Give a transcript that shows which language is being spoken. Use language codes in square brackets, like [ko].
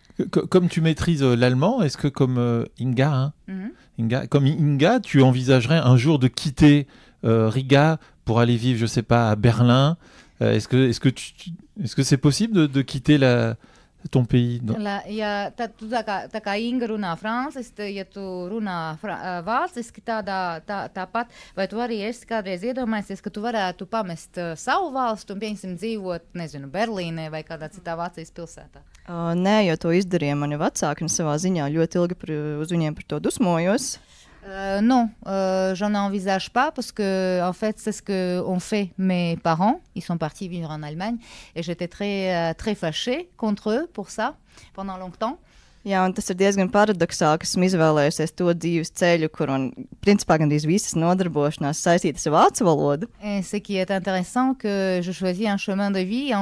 [fr] Comme tu maîtrises l'allemand, est-ce que comme Inga, hein, Mhm. comme Inga, tu envisagerais un jour de quitter Riga pour aller vivre, je sais pas, à Berlin? Est-ce que c'est possible de quitter ton pays? [lv] Tu tā kā Inga runā franciski, ja tu runā vāciski tāpat, vai tu arī esi kādreiz iedomājies, ka tu varētu pamest savu valstu un, piemēram, dzīvot, nezinu, Berlīnē vai kādā citā Vācijas pilsētā? Nē, jo to izdarīja mani vecāki, un savā ziņā ļoti ilgi uz viņiem par to dusmojos. [fr] Non, j'en envisage pas parce que en fait c'est ce que ont fait mes parents. Ils sont partis vivre en Allemagne et j'étais très fâchée contre eux pour ça pendant longtemps. [lv] Jā, un tas ir diezgan paradoxāli, ka esmu izvēlējusies to dzīves ceļu, kur un principā gandrīz visas nodarbošanās saistītas ar vācu valodu. [fr] Et ce qui est intéressant, que je choisis un chemin de vie.